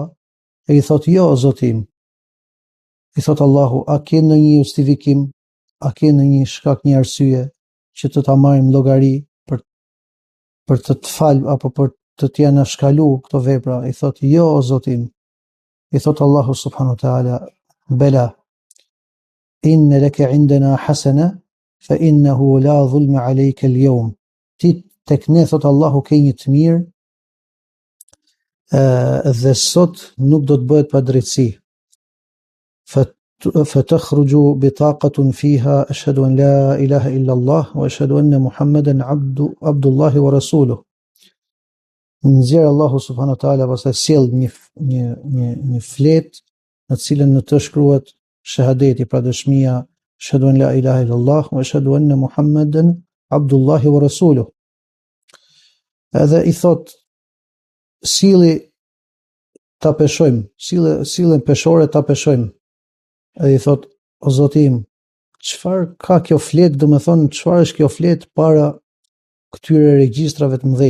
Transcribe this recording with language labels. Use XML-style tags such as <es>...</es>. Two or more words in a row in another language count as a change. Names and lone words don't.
<sq>E i thot: jo, o Zoti im. I thot Allahu: a ke ndonjë justifikim? A ke ndonjë shkak, një arsye që të ta marrim llogari për të fal apo për të t'ja shkalu këto vepra? I thot: jo, o Zoti im. I thot</sq> <ar>الله سبحانه وتعالى بلى إن لك عندنا حسنة فإنه لا ظلم عليك اليوم.</ar> <sq>Ti tek ne, thot Allahu, ke një të mirë, dhe sot nuk do të bëhet padrejtësi.</sq> <ar>فتخرج بطاقة فيها أشهد أن لا إله إلا الله وأشهد أن محمدا عبد الله ورسوله.</ar> <sq>Nxjerr Allahu</sq> <ar>سبحانه وتعالى</ar> <sq>pastaj sjell një fletë në të cilën në të shkruhet shahadeti, pra dëshmia,</sq> <ar>أشهد أن لا إله إلا الله وأشهد أن محمدا عبد الله ورسوله.</ar> <sq>Edhe i thot: silli ta peshojmë, sillën peshore ta peshojmë. Edhe i thot: o Zoti im, çfarë ka kjo fletë, domethënë çfarë është kjo fletë para këtyre regjistrave të mëdhej?</sq>